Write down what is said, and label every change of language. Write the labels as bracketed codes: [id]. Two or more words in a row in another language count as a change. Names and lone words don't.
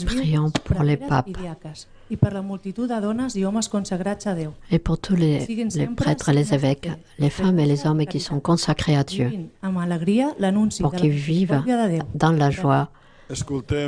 [fr] Prions pour les papes [ca] i diaques, i per la multitud de dones i homes consagrats a Déu. [fr] et pour tous les prêtres, les évêques, les femmes et les hommes qui sont consacrés à Dieu, [ca] Amb alegria l'anunci [fr] pour [ca] de [fr] qu'ils [ca] la [fr] vivent [ca] misericòrdia de Déu. [fr] dans la joie [ca] Escolteu-nos.